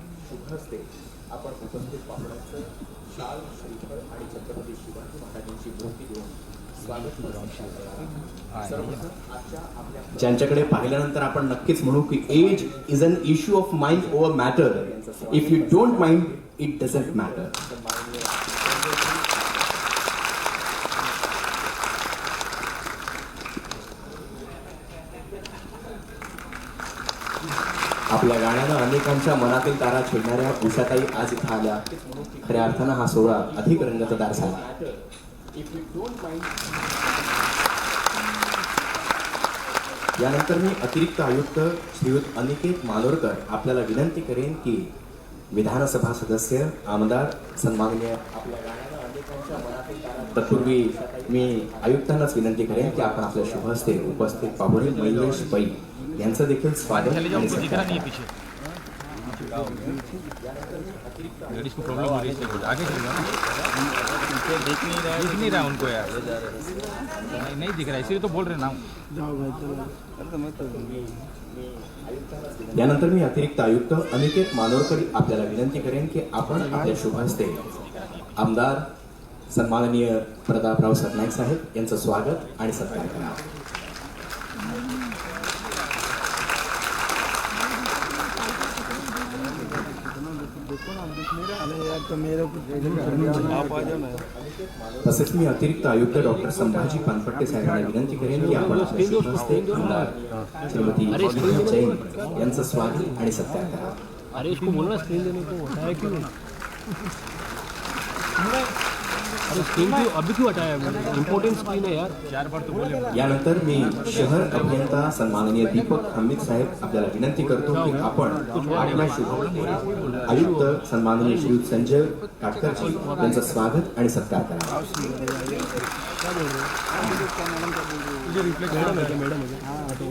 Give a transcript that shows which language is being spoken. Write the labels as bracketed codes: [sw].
[mr] शुभ हस्ते आपण उपस्थित पाहुण्यांचं शाल, श्रीफळ आणि छत्रपती शिवाजी महाराजांची मूर्ती देऊन स्वागतपर सत्कार करणार आहोत. ज्यांच्याकडे पाहिल्यानंतर आपण नक्कीच म्हणू की [en] Age is an issue of mind over matter. If you don't mind it doesn't matter. [mr] आपल्या गाण्यानं अनेकांच्या मनातील तारा छेडणाऱ्या उषाताई आज इथं आल्या. खऱ्या अर्थानं हा सोहळा अधिक रंगतदार झाला. यानंतर मी अतिरिक्त आयुक्त श्रीयुत अनिकेत मानोरकर आपल्याला विनंती करेन की विधानसभा सदस्य आमदार सन्माननीय आपल्या गाण्यानं अनेकांच्या मनातील तारा. तत्पूर्वी मी आयुक्तांनाच विनंती करेन की आपण आपल्या शुभ हस्ते उपस्थित पाहुणे मयुरेश पै यांचं देखील स्वागत आणि सत्कार करा. [hi] लेडीज को प्रॉब्लम हो रही है, कुछ आगे चल रहा है, दिख नहीं रहा उनको यार, नहीं दिख रहा, इसीलिए तो बोल रहे ना. [mr] यानंतर मी अतिरिक्त आयुक्त अनिकेत मानोरकर आपल्याला विनंती करेन की आपण आपल्या शुभ हस्ते आमदार सन्माननीय प्रतापराव सरनाईक साहेब यांचं स्वागत आणि सत्कार करा. तसेच मी अतिरिक्त आयुक्त डॉक्टर संभाजी पानपट्टे साहेबांना विनंती करेन की आपण आपल्या शुभ हस्ते आमदार श्रीमती जैन यांचं स्वागत आणि सत्कार करा. [hi] अरे इसको बोलना स्क्रीन देने को होता है क्यों? अरे स्क्रीन क्यों अभी क्यों हटाया? इम्पोर्टेंट स्क्रीन है यार. 4 बार तो बोले. [mr] यानंतर मी शहर अभियंता सन्माननीय दीपक हमीद साहेब आपल्याला विनंती करतो की आपण आपल्या शुभ आयुक्त सन्माननीय श्रीयुत संजय काटकरजी यांचं स्वागत आणि सत्कार करा.